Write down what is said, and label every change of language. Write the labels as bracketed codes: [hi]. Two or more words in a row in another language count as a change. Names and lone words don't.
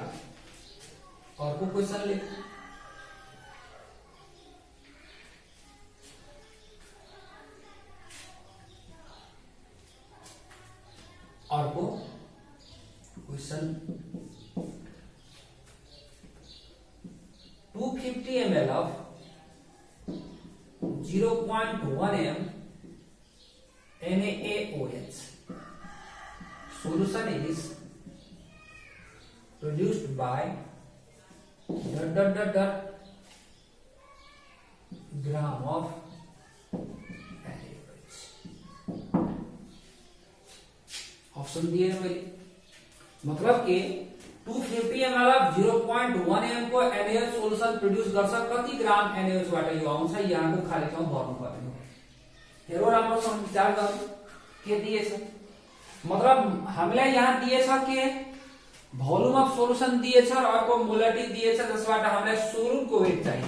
[ne] अर्को क्वेशन ले अर्को क्वेशन [en] 250 ml of 0.1 m NaOH solution is produced by gram of NaOH। [hi] ऑप्शन दिए हैं मेरी, [ne] मतलब कि [en] 250 ml of 0.1 m [ne] को NaOH [en] solution produce [ne] गर्छ, कति ग्राम NaOH बाट यो आउँछ, यहाँको खाली ठाउँ भर्नु पर्ने हो। हेरो राम्रोसँग विचार गर्नु के दिएछ, मतलब हामीलाई यहाँ दिएछ के [en] volume of solution [ne] दिएछ र अर्को मोलारिटी दिएछ, जसबाट हामीलाई सोलुटको वेट चाहिन्छ।